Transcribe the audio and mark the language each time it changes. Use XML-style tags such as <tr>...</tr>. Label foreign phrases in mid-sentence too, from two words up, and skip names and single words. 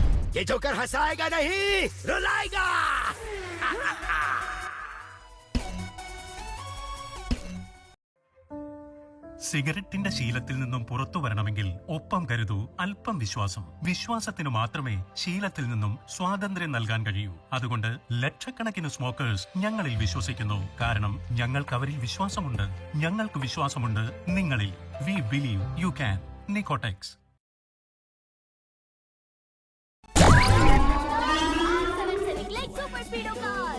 <hi>ये जोकर हंसाएगा नहीं, रुलाएगा।</hi> <ml>സിഗരറ്റിന്റെ ശീലത്തിൽ നിന്നും പുറത്തു വരണമെങ്കിൽ ഒപ്പം കരുതൂ അല്പം വിശ്വാസം. വിശ്വാസത്തിന് മാത്രമേ ശീലത്തിൽ നിന്നും സ്വാതന്ത്ര്യം നൽകാൻ കഴിയൂ. അതുകൊണ്ട് ലക്ഷക്കണക്കിന് സ്മോക്കേഴ്സ് ഞങ്ങളിൽ വിശ്വസിക്കുന്നു. കാരണം ഞങ്ങൾക്ക് അവരിൽ വിശ്വാസമുണ്ട്. ഞങ്ങൾക്ക് വിശ്വാസമുണ്ട് നിങ്ങളിൽ.</ml> <en>We believe you can.</en> <ml>നിക്കോടെക്സ്.</ml> <hi>से निकले सुपर स्पीडो का</hi>